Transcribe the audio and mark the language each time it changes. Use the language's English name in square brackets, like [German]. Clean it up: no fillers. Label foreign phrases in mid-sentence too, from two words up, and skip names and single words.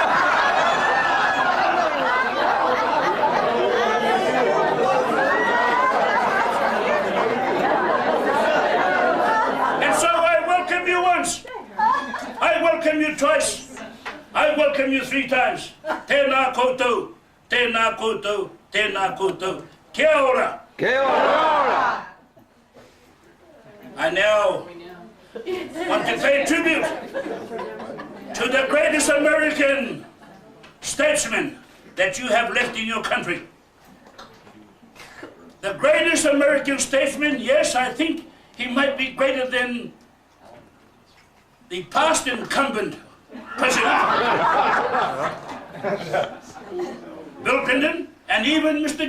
[English] And so I welcome you once. I welcome you twice. I welcome you 3 times. [Māori] Tēnā koutou, tēnā koutou, tēnā koutou. Kia ora. Kia ora. [English] I now want to pay tribute to the greatest American statesman that you have left in your country. The greatest American statesman, yes, I think he might be greater than the past incumbent president, Bill Clinton, and even Mr.